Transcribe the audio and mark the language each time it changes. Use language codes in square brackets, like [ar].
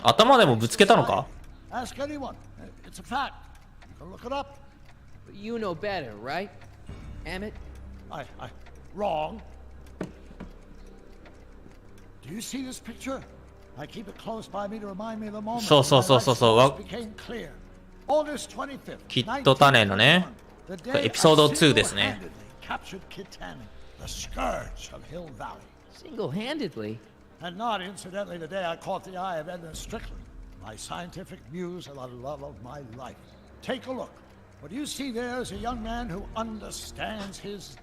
[ja] 頭でもぶつけたのか？ [en] Ask anyone. It's a fact. You can look it up. But you know better, right? Emmett? Wrong. Do you see this picture? I keep it close by me to remind me of the moment. [ja] そうそうそうそうそう。 [en] became clear. August 25th. [ja] きっと種のね。これエピソード2ですね。 [en] Captured Kid Tanning, the scourge of Hill Valley. Single-handedly? And not incidentally the day I caught the eye of Edna Strickland, my scientific muse and the love of my life. Take a look. What you see there is a young man who understands his.